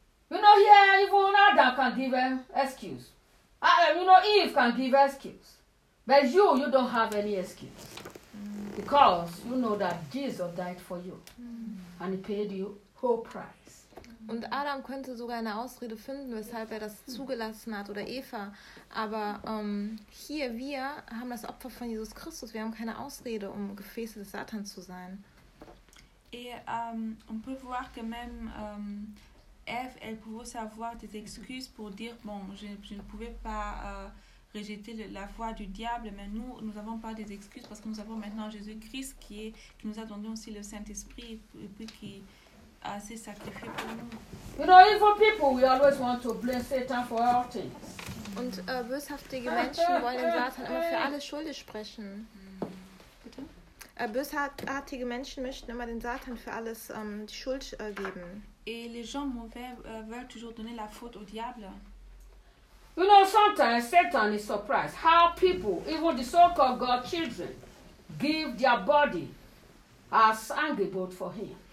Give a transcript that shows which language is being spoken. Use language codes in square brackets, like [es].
[en] You know, yeah, even Adam can give excuse. You know, Eve can give excuse. But you don't have any excuse. Mm. Because you know that Jesus died for you. Mm. And he paid you whole price. [de] Und Adam könnte sogar eine Ausrede finden, weshalb er das zugelassen hat, oder Eva. Aber hier, wir haben das Opfer von Jesus Christus. Wir haben keine Ausrede, um Gefäße des Satans zu sein. [fr] Et on peut voir que même Eve, elle pouvait avoir des excuses pour dire, bon, je ne pouvais pas rejeter la voix du diable, mais nous n'avons pas des excuses parce que nous avons maintenant Jésus-Christ qui nous a donné aussi le Saint-Esprit et puis qui a ses sacrifices pour nous. [en] You know, evil people, we always want to blame Satan for all things. [de] Und böshaftige Menschen wollen Satan immer für alles schuldig sprechen. Bösartige Menschen möchten immer den Satan für alles die Schuld geben. [fr] Et les gens mauvais veulent toujours donner la faute au diable. [en] You know, sometimes Satan is surprised how people, even the so-called God children, give their body as angry bird for him.